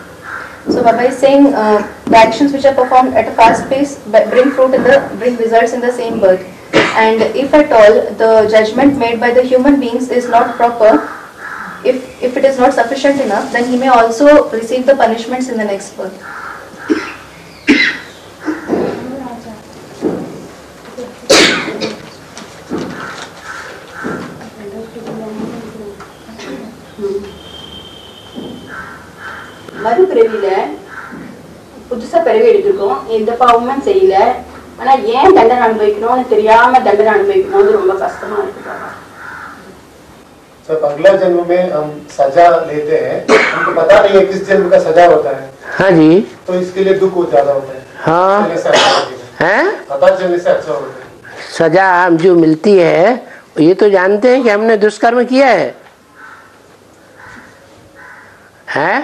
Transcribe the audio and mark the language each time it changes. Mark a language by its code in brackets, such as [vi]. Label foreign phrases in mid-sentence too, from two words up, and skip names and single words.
[en] So Baba is saying the actions which are performed at a fast pace bring results in the same birth. And if at all the judgment made by the human beings is not proper, if it is not sufficient enough, then he may also receive the punishments in the next birth. [ta] மறுபிறவியில புதுசா பிறவி எடுத்திருக்கோம், எந்த பாவமும் செய்யல, ஆனா ஏன் தண்டனை அனுபவிக்கணும்னு தெரியாம தண்டனை அனுபவிக்கணும்னு ரொம்ப கஷ்டமா இருக்கு। [hi] जब अगला जन्म में हम सजा लेते हैं, हमको पता नहीं है किस जन्म का सजा होता है। हाँ जी। तो इसके लिए दुख ज्यादा होता है। हाँ है, पता चलने से अच्छा होता है। सजा हम जो मिलती है ये तो जानते हैं कि हमने दुष्कर्म किया है?